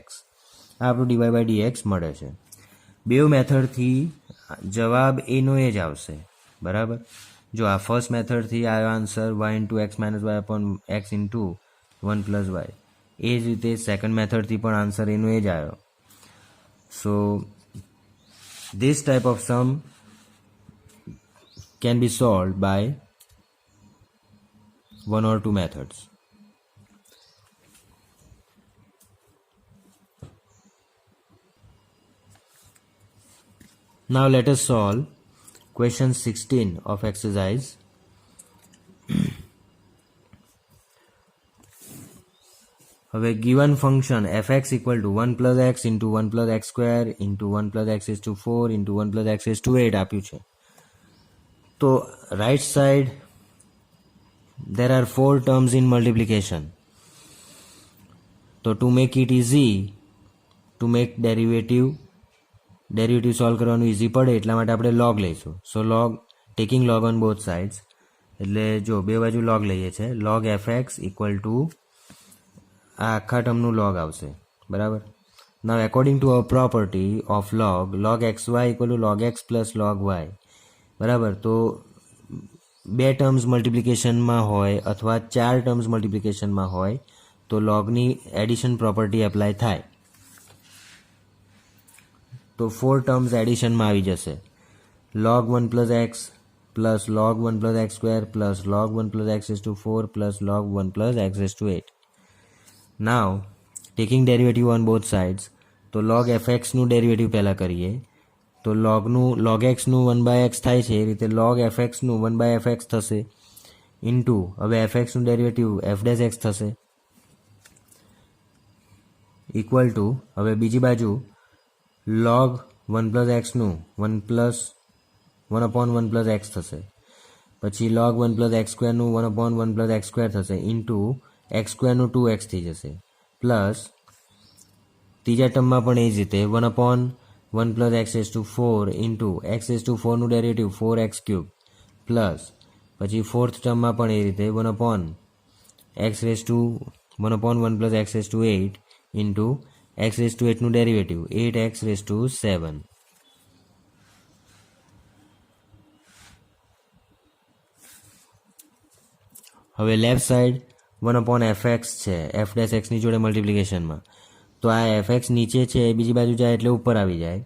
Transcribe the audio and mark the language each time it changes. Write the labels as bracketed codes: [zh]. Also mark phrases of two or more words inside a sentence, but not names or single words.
[gu] આ આપણું [en] dy by dx [gu] મળે છે. બે મેથડથી જવાબ એનો એ જ આવશે. બરાબર. જો આ ફર્સ્ટ મેથડથી આવ્યો [en] answer y into x minus y upon x into 1 plus y, [gu] એ જ રીતે સેકન્ડ મેથડથી પણ આન્સર એનો એ જ આવ્યો. [en] સો this type of sum can be solved by one or two methods. Now let us solve question 16 of exercise. હવે given function fx equal to 1 plus x into 1 plus x square into 1 plus x is to 4 into 1 plus x is to 8 [gu] આપ્યું છે. [en] તો right side there are 4 terms in multiplication. તો to make it easy, to make derivative solve કરવાનું easy [gu] પડે એટલા માટે આપણે [en] log લઈશું. સો log, taking log on both sides, [gu] એટલે જો બે બાજુ log લઈએ છે, [en] log fx equal to [gu] આ આખા ટર્મનું log આવશે. બરાબર. [en] now according to a property of log xy equal to log x plus log y. [gu] બરાબર. તો બે ટર્મ્સ મલ્ટિપ્લિકેશનમાં હોય અથવા 4 ટર્મ્સ મલ્ટિપ્લિકેશનમાં હોય તો logની [en] addition property apply [gu] થાય. તો 4 ટર્મ્સ એડિશનમાં આવી જશે. [en] log 1 plus x plus log 1 plus x square plus log 1 plus x is to 4 plus log 1 plus x is to 8. Now taking derivative on both sides, [gu] તો log fx નું ડેરિવેટિવ પહેલા કરીએ. તો log x નું 1/x થાય છે, એ રીતે log fx નું 1/fx થશે ઇન્ટુ, હવે fx નું ડેરિવેટિવ [en] f dash x [gu] થશે [en] equal to, [gu] હવે બીજી બાજુ [en] log 1 plus x [gu] નું [en] 1 upon 1 plus x [gu] થશે, પછી log 1 પ્લસ x સ્ક્વેરનું [en] 1 upon 1 plus x square [gu] થશે ઇન્ટુ x સ્ક્વેરનું 2x થઈ જશે, પ્લસ ત્રીજા ટર્મમાં પણ એ જ રીતે [en] 1 upon 1 plus x is to 4 into x is to 4 [gu] ઇન્ટુ x is to 4 નું ડેરિવેટિવ [en] 4x cube, [gu] પ્લસ પછી ફોર્થ ટર્મમાં પણ એ રીતે [en] 1 upon 1 plus x is to 8 into x⁸ [gu] નું ડેરિવેટિવ 8x⁷7. હવે [en] left side [gu] 1/fx છે f' ની જોડે મલ્ટિપ્લિકેશનમાં, તો આ fx નીચે છે બીજી બાજુ જાય એટલે ઉપર આવી જાય.